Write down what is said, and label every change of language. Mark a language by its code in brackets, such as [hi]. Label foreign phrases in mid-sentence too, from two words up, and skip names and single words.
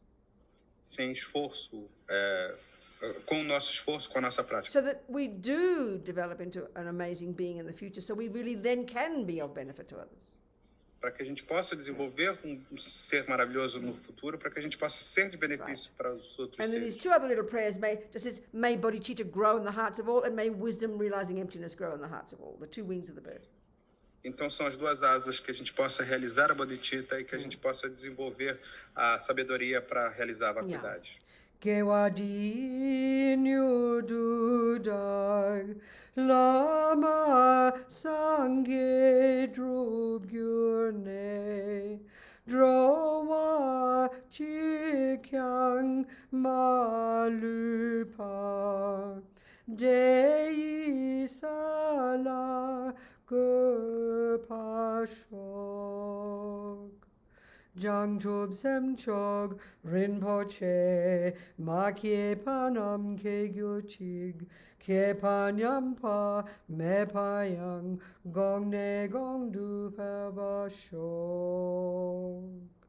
[pt] sem esforço, com o nosso esforço, com a nossa prática. [en] so that we do develop into an amazing being in the future. So we really then can be of benefit to others. [pt] Para que a gente possa desenvolver um ser maravilhoso no futuro, para que a gente possa ser de benefício para os outros [en] And then these [pt] seres. [en] 2 other little prayers may bodhicitta grow in the hearts of all, and may wisdom realizing emptiness grow in the hearts of all. The 2 wings of the bird. [pt] Então são as 2 asas que a gente possa realizar a bodhicitta e que a gente possa desenvolver a sabedoria para realizar a vacuidade. [bo] དགེ་བ་འདི་ཡིས་མྱུར་དུ་བདག བླ་མ་སངས་རྒྱས་འགྲུབ་གྱུར་ནས འགྲོ་བ་གཅིག་ཀྱང མ་ལུས་པ དེ་ཡི་ས་ལ་འགོད་པར་ཤོག བྱང་ཆུབ་སེམས་མཆོག་རིན་པོ་ཆེ མ་སྐྱེས་པ་རྣམས་སྐྱེས་གྱུར་ཅིག སྐྱེས་པ་ཉམས་པ་མེད་པ་ཡང གོང་ནས་གོང་དུ་འཕེལ་བར་ཤོག